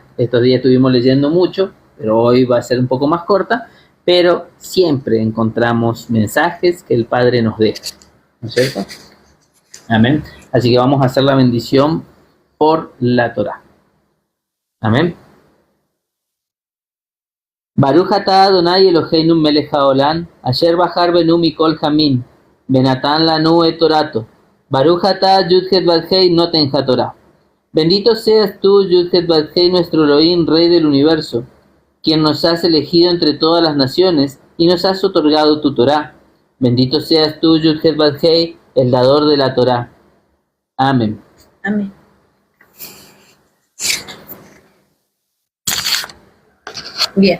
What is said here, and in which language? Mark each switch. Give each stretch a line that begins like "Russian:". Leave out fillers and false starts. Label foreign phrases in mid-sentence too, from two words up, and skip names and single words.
Spanish: Estos días estuvimos leyendo mucho, pero hoy va a ser un poco más corta, pero siempre encontramos mensajes que el Padre nos deja, ¿no es cierto? Amén. Así que vamos a hacer la bendición por la Torá. Amén.
Hebrew: ברוך אתה אדני אלהינו מלך העולם, אשר בחר בנו מכל העמים, ונתן לנו את תורתו. ברוך אתה יוד-הית ואו-הי נותן התורה.
Spanish: Bendito seas tú, Yud-Het Vav-Hei, nuestro Elohim, Rey del universo, quien nos has elegido entre todas las naciones y nos has otorgado tu Torah. Bendito seas tú, Yud-Het Vav-Hei, el dador de la Torah. Amén. Amén. Bien.